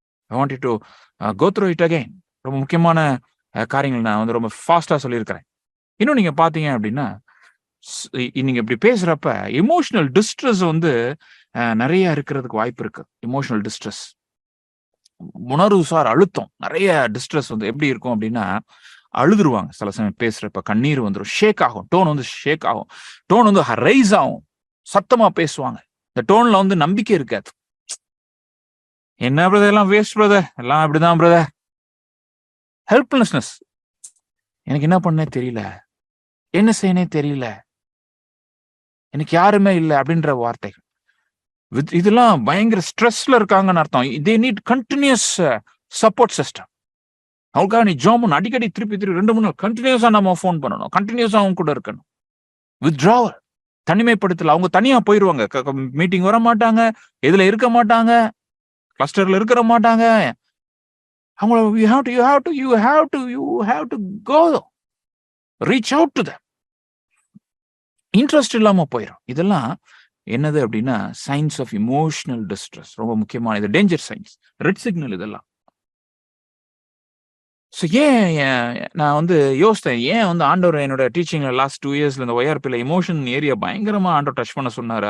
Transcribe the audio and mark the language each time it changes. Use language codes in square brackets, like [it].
[en] I want you to go through it again. [ta] ரொம்ப முக்கியமான காரியங்கள் நான் வந்து ரொம்ப ஃபாஸ்டா சொல்லியிருக்கிறேன். இன்னும் நீங்க பாத்தீங்க அப்படின்னா, நீங்க இப்படி பேசுறப்ப எமோஷனல் டிஸ்ட்ரெஸ் வந்து நிறைய இருக்கிறதுக்கு வாய்ப்பு இருக்கு. எமோஷனல் டிஸ்ட்ரெஸ், உணர்வுசார் அழுத்தம், நிறைய டிஸ்ட்ரெஸ் வந்து எப்படி இருக்கும் அப்படின்னா, அழுதுருவாங்க. சில சமயம் பேசுறப்ப கண்ணீர் வந்துடும், ஷேக் ஆகும், டோன் வந்து ஷேக் ஆகும், டோன் வந்து ரைஸ் ஆகும், சத்தமா பேசுவாங்க. இந்த டோன்ல வந்து நம்பிக்கை இருக்காது. என்ன பிரதர், எல்லாம் வேஸ்ட் பிரதர், எல்லாம் அப்படிதான் பிரதர். ஹெல்ப்லெஸ்னஸ், எனக்கு என்ன பண்ணே தெரியல, என்ன செய்யனே தெரியல, எனக்கு யாருமே இல்லை அப்படின்ற வார்த்தைகள். இதெல்லாம் பயங்கர ஸ்ட்ரெஸ்ல இருக்காங்கன்னு அர்த்தம். [en] They need continuous support system. [ta] அவங்களுக்காக நீ ஜாமுன் அடிக்கடி திருப்பி 2-3 நாள் கண்டினியூஸா நம்ம ஃபோன் பண்ணணும், கண்டினியூஸா அவங்க கூட இருக்கணும். வித்ட்ராவல், தனிமைப்படுத்தல. அவங்க தனியா போயிருவாங்க, மீட்டிங் வர மாட்டாங்க, இதுல இருக்க மாட்டாங்க, கிளஸ்டர்ல இருக்க மாட்டாங்க. அவங்கள [en] you have to go, reach out to them. [ta] Interest இல்லாம போயிடும். இதெல்லாம் என்னது அப்படின்னா [en] Signs of emotional distress. [ta] ரொம்ப முக்கியமான இது டேஞ்சர் சைன்ஸ், ரெட் சிக்னல் இதெல்லாம். ஸோ ஏன் நான் வந்து யோசித்தேன், ஏன் வந்து ஆண்டவர் என்னோட டீச்சிங்ல லாஸ்ட் 2 இயர்ஸ்ல இந்த ஒய்ஆர்பியில் எமோஷன் ஏரியா பயங்கரமா ஆண்டவர் டச் பண்ண சொன்னாரு.